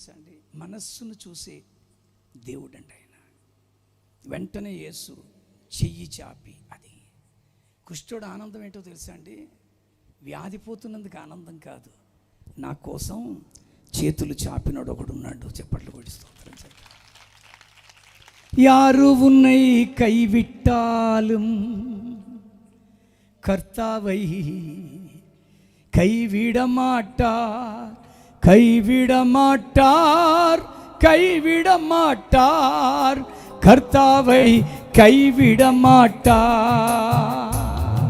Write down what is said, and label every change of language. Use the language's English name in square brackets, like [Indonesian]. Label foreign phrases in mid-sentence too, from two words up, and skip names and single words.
[Telugu] తెలుసా అండి, మనస్సును చూసే దేవుడు అండి ఆయన. వెంటనే యేసు చెయ్యి చాపి, అది కుష్ఠుడు ఆనందం ఏంటో తెలుసా అండి, వ్యాధిపోతున్నందుకు ఆనందం కాదు, నా కోసం చేతులు చాపినోడు ఒకడు ఉన్నాడు. చెప్పట్లు కూడా స్తోత్రం. [Tamil] யாரு உன்னை கைவிட்டாலும் கர்த்தாவை கைவிட மாட்டார், கைவிட மாட்டார், கைவிட மாட்டார், கர்த்தாவை கைவிட மாட்டார்.